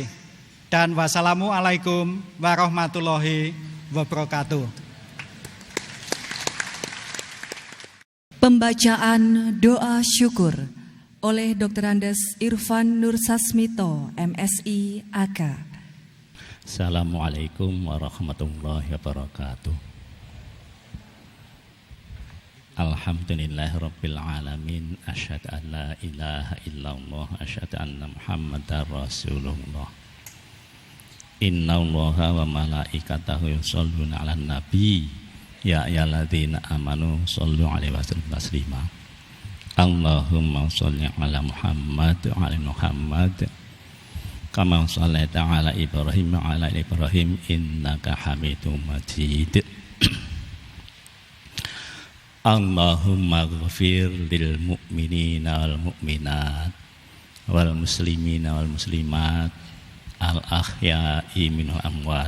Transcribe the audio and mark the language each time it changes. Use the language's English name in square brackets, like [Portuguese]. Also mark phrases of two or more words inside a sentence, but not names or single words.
[Arabic] Dan والسلام عليكم ورحمة الله وبركاته. [Indonesian] Pembacaan doa syukur oleh Dr. Andes Irfan Nur Sasmito, MSI AK. [Arabic] السلام عليكم ورحمة الله وبركاته. الحمد لله رب العالمين، أشهد أن لا إله إلا الله، أشهد أن محمدا رسول الله. إن الله وملائكته يصلون على النبي، يا أيها الذين آمنوا صلوا عليه وسلموا تسليما. اللهم صل على محمد وعلى محمد كما صليت على إبراهيم وعلى إبراهيم إنك حميد مجيد. اللهم اغفر للمؤمنين والمؤمنات والمسلمين والمسلمات الأحياء من الأموات.